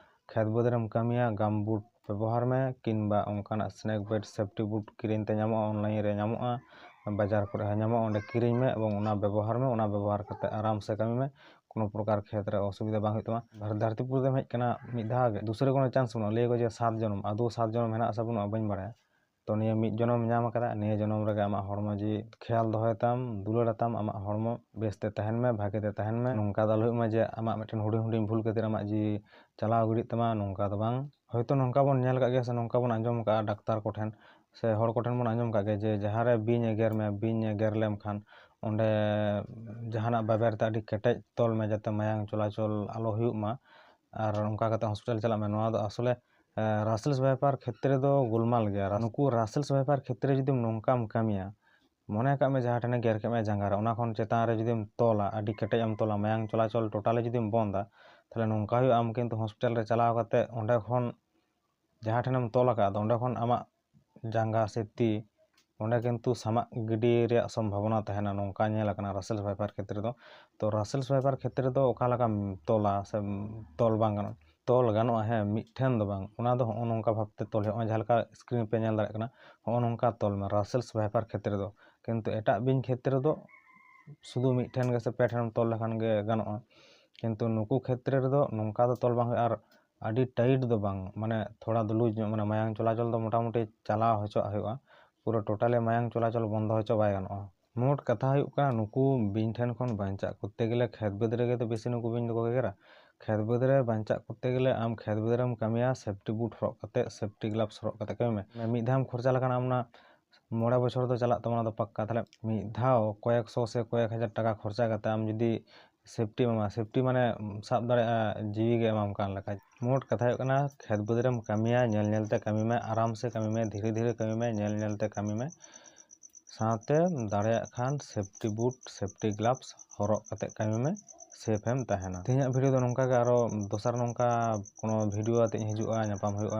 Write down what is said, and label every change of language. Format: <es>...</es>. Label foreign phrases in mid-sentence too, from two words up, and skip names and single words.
<sat>ᱠᱷᱮᱛ ᱵᱟᱹᱫᱽ ᱨᱮᱢ ᱠᱟᱹᱢᱤᱭᱟ ᱜᱟᱢᱵᱩᱴ ᱵᱮᱵᱚᱦᱟᱨ ᱢᱮ ᱠᱤᱝᱵᱟ ᱚᱱᱠᱟᱱᱟᱜ ᱥᱱᱮᱠ ᱵᱟইᱴ ᱥᱮᱯᱴᱤ ᱵᱩᱴ ᱠᱤᱨᱤᱧ ᱛᱮ ᱧᱟᱢᱚᱜᱼᱟ, ᱚᱱᱞᱟᱭᱤᱱ ᱨᱮ ᱧᱟᱢᱚᱜᱼᱟ, ᱵᱟᱡᱟᱨ ᱠᱚᱨᱮ ᱦᱚᱸ ᱧᱟᱢᱚᱜᱼᱟ, ᱚᱸᱰᱮ ᱠᱤᱨᱤᱧ ᱢᱮ ᱮᱵᱚᱝ ᱚᱱᱟ ᱵᱮᱵᱚᱦᱟᱨ ᱢᱮ᱾ ᱚᱱᱟ ᱵᱮᱵᱚᱦᱟর ᱠᱟᱛᱮ ᱟᱨᱟᱢ ᱥᱮ ᱠᱟᱹᱢᱤ ᱢᱮ,</sat> <bn>কোনো প্রকার</bn> <sat>ᱠᱷᱮᱛ ᱨᱮ ᱚᱥᱩᱵᱤধᱟ ᱵᱟᱝ ᱦᱩᱭᱩᱜ ᱛᱟᱢᱟ। ᱫᱷᱟᱹᱨᱛᱤᱯᱩᱨᱤ ᱨᱮᱢ ᱦᱮᱡ ᱟᱠᱟᱱᱟ ᱢᱤᱫ ᱫᱷᱟᱣ ᱜᱮ, ᱫᱩᱥᱨᱟ ᱠᱳᱱᱳ ᱪᱟᱱᱥ ᱵᱟᱹᱱᱩᱜᱼᱟ। ᱞᱟᱹᱭᱟᱠᱚ ᱡᱮ 7 ᱡᱚᱱᱚᱢ, ᱟᱫᱚ 7 ᱡᱚᱱᱚᱢ ᱦᱮᱱᱟᱜ ᱟᱥᱮ ᱵᱟᱹᱱᱩᱜᱼᱟ ᱵᱟᱹᱧ ᱵᱟᱲᱟᱭᱟ। ᱛᱚ ᱱᱤᱭᱟᱹ ᱢᱤᱫ ᱡᱚᱱᱚᱢ ᱧᱟᱢ ᱟᱠᱟᱫᱟ, ᱱᱤᱭᱟᱹ ᱡᱚᱱᱚᱢ ᱨᱮᱜᱮ ᱟᱢᱟᱜ ᱦᱚᱲᱢᱚ ᱡᱤᱣᱤ ᱠᱷᱮᱭᱟᱞ ᱫᱚᱦᱚᱭ ᱛᱟᱢ, ᱫᱩᱞᱟᱹᱲᱟᱛᱟᱢ, ᱟᱢᱟᱜ ᱦᱚᱲᱢᱚ ᱵᱮᱥᱛᱮ ᱛᱟᱦᱮᱱ ᱢᱮ, ᱵᱷᱟᱜᱮᱛᱮ ᱛᱟᱦᱮᱱ ᱢᱮ। ᱱᱚᱝᱠᱟ ᱫᱚ ᱟᱞᱚ ᱦᱩᱭᱩᱜ ᱢᱟ ᱡᱮ ᱟᱢᱟᱜ ᱢᱤᱫᱴᱮᱱ ᱦᱩᱰᱤᱧ ᱦᱩᱰᱤᱧ ᱵᱷᱩᱞ ᱠᱷᱟᱹᱛᱤᱨ ᱟᱢᱟᱜ ᱡᱤᱣᱤ ᱪᱟᱞᱟᱣ ᱜᱤᱰᱤᱜ ᱛᱟᱢᱟ, ᱱᱚᱝᱠᱟ ᱫᱚ ᱵᱟᱝ। ᱦᱚᱭᱛᱚ ᱱᱚᱝᱠᱟ ᱵᱚᱱ ᱧᱮᱞ ᱟᱠᱟᱫ ᱜᱮᱭᱟ ᱥᱮ ᱱᱚᱝᱠᱟ ᱵᱚᱱ ᱟᱸᱡᱚᱢ ᱟᱠᱟᱫᱼᱟ ᱰᱟᱠᱛᱟᱨ ᱠᱚᱴᱷᱮᱱ ᱥᱮ ᱦᱚᱲ ᱠᱚᱴᱷᱮᱱ ᱵᱚᱱ ᱟᱸᱡᱚᱢ ᱟᱠᱟᱫ ᱜᱮᱭᱟ ᱡᱮ ᱡᱟᱦᱟᱸ ᱨᱮ ᱵᱤᱧ ᱮᱜᱮᱨ ᱢᱮ, ᱵᱤᱧ ᱮᱜᱮᱨ ᱞᱮᱢ ᱠᱷᱟᱱ ᱚᱸᱰᱮ ᱡᱟᱦᱟᱱᱟᱜ ᱵᱟᱵᱮᱨ ᱛᱮ ᱟᱹᱰᱤ ᱠᱮᱴᱮᱡ ᱛᱚᱞ ᱢᱮ ᱡᱟᱛᱮ ᱢᱟᱭᱟᱝ ᱪᱚলাᱪᱚᱞ ᱟᱞᱚ ᱦᱩᱭᱩᱜ ᱢᱟ, ᱟᱨ ᱚᱱᱠᱟ ᱠᱟᱛᱮ ᱦᱚᱥᱯᱤᱴᱟᱞ ᱪᱟᱞᱟᱜ ᱢᱮ। ᱱᱚᱣᱟ ᱫᱚ ᱟᱥᱚᱞᱮ রাসেলস ভাইপার ক্ষেত্রে ᱫᱚ গোলমাল ᱜᱮᱭᱟ। ᱱᱩᱠᱩ রাসেলস ভাইপার ক্ষেত্রে ᱡᱩᱫᱤ ᱱᱚᱝᱠᱟᱢ ᱠᱟᱹᱢᱤᱭᱟ, ᱢᱚᱱᱮ ᱠᱟᱜ ᱢᱮ ᱡᱟᱦᱟᱸ ᱴᱷᱮᱱᱮ ᱜᱮᱨ ᱠᱮᱫ ᱢᱮ ᱡᱟᱸᱜᱟ ᱨᱮ, ᱚᱱᱟ ᱠᱷᱚᱱ ᱪᱮᱛᱟᱱ ᱨᱮ ᱡᱩᱫᱤᱢ ᱛᱚᱞᱟ, ᱟᱹᱰᱤ ᱠᱮᱴᱮᱡ ᱮᱢ ᱛᱚᱞᱟ, ᱢᱟᱭᱟᱝ ᱪᱚলাᱪᱚᱞ ᱴᱳᱴᱟᱞി ᱡᱩᱫᱤᱢ ᱵᱚᱱᱫᱟ, ᱛᱟᱦᱚᱞᱮ ᱱᱚᱝᱠᱟ ᱦᱩᱭᱩᱜᱼᱟ ᱟᱢ ᱠᱤᱱᱛᱩ ᱦᱚᱥᱯᱤᱴᱟᱞ ᱨᱮ ᱪᱟᱞᱟᱣ ᱠᱟᱛᱮ ᱚᱸᱰᱮ ᱠᱷᱚᱱ ᱡᱟᱦᱟᱸ ᱴᱷᱮᱱᱮᱢ ᱛᱚᱞ ᱟᱠᱟᱫ ᱚᱸᱰᱮ ᱠᱷᱚᱱ ᱟᱢᱟᱜ ᱡᱟᱸᱜᱟ ᱥᱮ ᱛᱤ ᱚᱸᱰᱮ ᱠᱤᱱᱛᱩ ᱥᱟᱢᱟᱜ ᱜᱤᱰᱤ ᱨᱮᱭᱟᱜ ᱥᱚᱢᱵᱷᱚᱵᱚᱱᱟ ᱛᱟᱦᱮᱱᱟ, ᱱᱚᱝᱠᱟ ᱧᱮᱞ ᱟᱠᱟᱱᱟ ᱨᱟᱥেলস ভাইপার ক্ষেত্রে ᱫᱚ। ᱛᱚ রাসেলস ভাইপার ক্ষেত্রে ᱫᱚ ᱚᱠᱟ ᱞᱮᱠᱟᱢ ᱛᱚᱞᱟ ᱥᱮ ᱛᱚᱞ ᱵᱟᱝ ᱜᱟᱱᱚᱜᱼᱟ? ᱛᱚᱞ ᱜᱟᱱᱚᱜᱼᱟ, ᱦᱮᱸ, ᱢᱤᱫᱴᱷᱮᱱ ᱫᱚ ᱵᱟᱝ, ᱚᱱᱟ ᱫᱚ ᱦᱚᱸᱜᱼᱚ ᱱᱚᱝᱠᱟ ᱵᱷᱟᱵᱛᱮ ᱛᱚᱞ ᱦᱩᱭᱩᱜᱼᱟ, ᱡᱟᱦᱟᱸ ᱞᱮᱠᱟ ᱥᱠᱨᱤᱱ ᱯᱮ ᱧᱮᱞ ᱫᱟᱲᱮᱭᱟᱜ ᱠᱟᱱᱟ, ᱦᱚᱸᱜᱼᱚ ᱱᱚᱝᱠᱟ ᱛᱚᱞ ᱢᱮ রাসেলস ভাইপার ক্ষেত্রে ᱫᱚ। ᱠᱤᱱᱛᱩ ᱮᱴᱟᱜ ᱵᱤᱧ ᱠᱷᱮᱛᱨᱮ ᱫᱚ শুধু ᱢᱤᱫᱴᱷᱮᱱ ᱜᱮ ᱥᱮ ᱯᱮ ᱴᱷᱮᱱᱮᱢ ᱛᱚᱞ ᱞᱮᱠᱷᱟᱱ ᱜᱮ ᱜᱟᱱᱚᱜᱼᱟ। ᱠᱤᱱᱛᱩ ᱱᱩᱠᱩ ᱠᱷᱮᱛᱨᱮ ᱨᱮᱫᱚ ᱱᱚᱝᱠᱟ ᱫᱚ ᱛᱚᱞ ᱵᱟᱝ ᱦᱩᱭᱩᱜᱼᱟ, ᱟᱨ ᱟᱹᱰᱤ ᱴᱟᱭᱤᱴ ᱫᱚ ᱵᱟᱝ, ᱢᱟᱱᱮ ᱛᱷᱚᱲᱟ ᱫᱩᱞᱩᱡ ᱧᱚᱜ, ᱢᱟᱱᱮ ᱢᱟᱭᱟᱝ ᱪᱚলাᱪᱚᱞ ᱫᱚ ᱢᱳᱴᱟᱢᱩᱴᱤ ᱪᱟᱞᱟᱣ ᱦᱚᱪᱚᱣᱟᱜ ᱦᱩᱭᱩᱜᱼᱟ, ᱯᱩᱨᱟᱹ ᱴᱳᱴᱟলি ᱢᱟᱭᱟᱝ ᱪᱚলাচᱚᱞ ᱵᱚᱱᱫᱚ ᱦᱚᱪᱚ ᱵᱟᱭ ᱜᱟᱱᱚᱜᱼᱟ। ᱢᱳᱴ ᱠᱟᱛᱷᱟ ᱦᱩᱭᱩᱜ ᱠᱟᱱᱟ ᱱᱩᱠᱩ ᱵᱤᱧ ᱴᱷᱮᱱ ᱠᱷᱚᱱ ᱵᱟᱧᱪᱟᱜ ᱠᱚᱨᱛᱮ ᱜᱮᱞᱮ ᱠᱷᱮᱛ ᱵᱟᱹᱫᱽ ᱨᱮᱜᱮ ᱛᱚ ᱵᱮᱥᱤ ᱱᱩᱠᱩ ᱵᱤᱧ ᱫᱚᱠᱚ ᱜᱮᱜᱮᱨᱟ। ᱠᱷᱮᱛ ᱵᱟᱹᱫᱽ ᱨᱮ ᱵᱟᱧᱪᱟᱜ ᱠᱚᱨᱛᱮ ᱜᱮᱞᱮ ᱟᱢ ᱠᱷᱮᱛ ᱵᱟᱹᱫᱽ ᱨᱮᱢ ᱠᱟᱹᱢᱤᱭᱟ, ᱥᱮᱯᱴᱤ ᱵᱩᱴ ᱦᱚᱨᱚᱜ ᱠᱟᱛᱮ, ᱥᱮᱯᱴᱤ ᱜᱞᱟভᱥ ᱦᱚᱨᱚᱜ ᱠᱟᱛᱮ ᱠᱟᱹᱢᱤ ᱢᱮ। ᱢᱤᱫ ᱫᱷᱟᱣᱮᱢ ᱠᱷᱚᱨᱪᱟ ᱞᱮᱠᱷᱟᱱ ᱟᱢ ᱚᱱᱟ 5 বছর ᱫᱚ ᱪᱟᱞᱟᱜ ᱛᱟᱢᱟ, ᱚᱱᱟ ᱫᱚ ᱯᱟক্কা। ᱛᱟᱦᱚᱞᱮ ᱢᱤᱫ ᱫᱷᱟᱣ ᱠᱚয়েকশো ᱥᱮ</sat> <bn>কয়েক হাজার টাকা খরচা</bn> <sat>ᱠᱟᱛᱮ ᱟᱢ ᱡᱩᱫᱤ সেফটি এমামা, সেফটি মানে ᱥᱟᱵ ᱫᱟᱲᱮᱭᱟᱜᱼᱟ ᱡᱤᱣᱤ ᱜᱮ ᱮᱢᱟᱢ ᱠᱟᱱ ᱞᱮᱠᱟ। ᱢᱳᱴ ᱠᱟᱛᱷᱟ ᱦᱩᱭᱩᱜ ᱠᱟᱱᱟ ᱠᱷᱮᱛ ᱵᱟᱹᱫᱽ ᱨᱮᱢ ᱠᱟᱹᱢᱤᱭᱟ, ᱧᱮᱞ ᱧᱮᱞᱛᱮ ᱠᱟᱹᱢᱤ ᱢᱮ, ᱟᱨᱟᱢ ᱥᱮ ᱠᱟᱹᱢᱤ ᱢᱮ, ᱫᱷᱤᱨᱮ ᱫᱷᱤᱨᱮ ᱠᱟᱹᱢᱤ ᱢᱮ, ᱧᱮᱞ ᱧᱮᱞᱛᱮ ᱠᱟᱹᱢᱤ ᱢᱮ। ᱥᱟᱶᱛᱮ ᱫᱟᱲᱮᱭᱟᱜ ᱠᱷᱟᱱ ᱥᱮᱯᱴᱤ ᱵᱩᱴ, ᱥᱮᱯᱴᱤ ᱜᱞᱟভস ᱦᱚᱨᱚᱜ ᱠᱟᱛᱮ ᱠᱟᱹᱢᱤ ᱢᱮ, ᱥᱮᱯ ᱮᱢ ᱛᱟᱦᱮᱱᱟ। ᱛᱮᱦᱮᱧᱟᱜ ᱵᱷᱤᱰᱤᱭᱳ ᱫᱚ ᱱᱚᱝᱠᱟ ᱜᱮ, ᱟᱨᱚ ᱫᱚᱥᱟᱨ ᱱᱚᱝᱠᱟ কোনো ᱵᱷᱤᱰᱤᱭᱳ ᱟᱛᱮᱧ ᱦᱤᱡᱩᱜᱼᱟ, ᱧᱟᱯᱟᱢ ᱦᱩᱭᱩᱜᱼᱟ।</sat>